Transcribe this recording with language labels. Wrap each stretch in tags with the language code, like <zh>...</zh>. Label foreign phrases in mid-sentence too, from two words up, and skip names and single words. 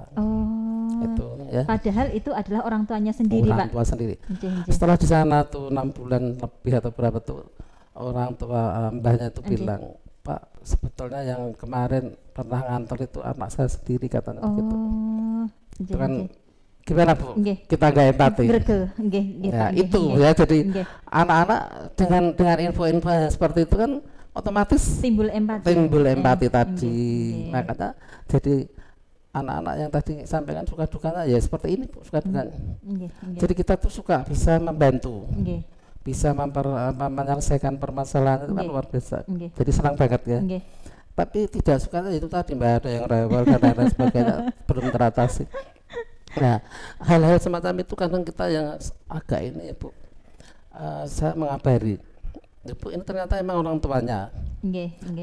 <id>Oh. itu ya Padahal itu adalah orang tuanya sendiri, orang Pak. tua sendiri.</id> <jv>Nggih, nggih.</jv> <id>Setelah di sana tuh 6 bulan lebih atau berapa tuh orang tua Mbahnya itu Nggih. bilang, Pak sebetulnya yang kemarin pernah ngantor itu anak saya sendiri katanya begitu. Oh. Itu Nggih, kan nggih. gimana Bu? Nggih. Kita nggak empati.</id> <jv>Gregel, nggih, nggih,</jv> <id>Ya Pak, nggih, itu nggih. ya jadi Nggih. anak-anak dengan info-info yang seperti itu kan otomatis Timbul empati. timbul empati Nggih, tadi. nggih. Makanya jadi anak-anak yang tadi sampaikan suka dukanya ya seperti ini Bu, suka dukanya.</id> <jv>Nggih, nggih.</jv> <id>Jadi kita tuh suka bisa membantu, Nggih, bisa menyelesaikan permasalahan itu kan Nggih. luar biasa. nggih. Jadi senang banget ya. Nggih. Tapi tidak suka itu tadi Mbak, ada yang rewel dan lain sebagainya belum teratasi. Nah, hal-hal semacam itu kadang kita yang agak ini ya Bu, saya mengabari, ya Bu ini ternyata emang orang tuanya.</id> <jv>Nggih, nggih.</jv>